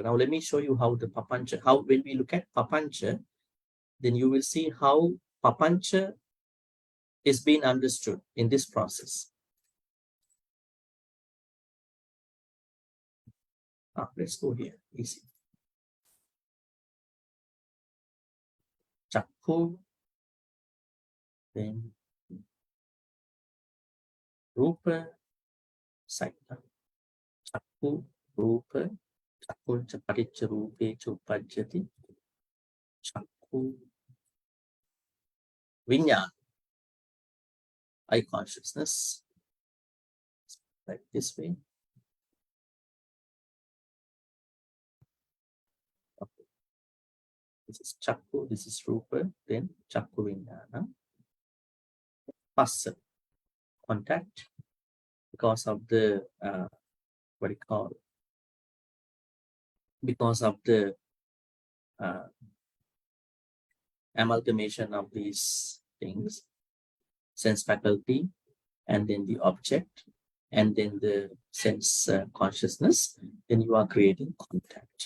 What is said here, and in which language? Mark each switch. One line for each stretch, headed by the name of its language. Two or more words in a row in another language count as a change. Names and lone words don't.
English: Now let me show you how the papancha, when we look at papancha, then you will see how papancha is being understood in this process. Let's go here, easy.
Pali: Chakku, then Rupa, Saita. Chakku, Rupa, Chakkuncha Paticca Rupe Chupajjati. Chakku, Vinyana,
English: eye consciousness, like this way. Okay. This is Chakku, this is Rupa, then
Pali: Chakku Vinyana.
English: Passa, contact, because of the what you call, because of the amalgamation of these things, sense faculty, and then the object, and then the sense consciousness, then you are creating contact.